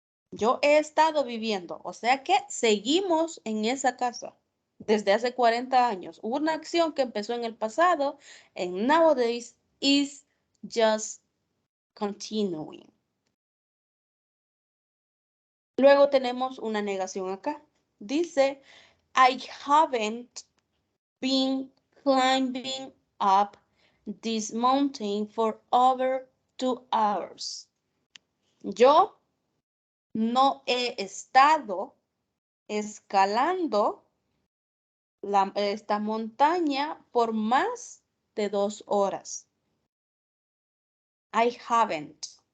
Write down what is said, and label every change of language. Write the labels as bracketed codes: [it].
[es] Yo he estado viviendo, o sea que seguimos en esa casa desde hace 40 años. Una acción que empezó en el pasado [en] and nowadays is just continuing. [es] Luego tenemos una negación acá. Dice, [en] I haven't been climbing up this mountain for over 2 hours. [es] Yo no he estado escalando esta montaña por más de 2 horas. [en] I haven't.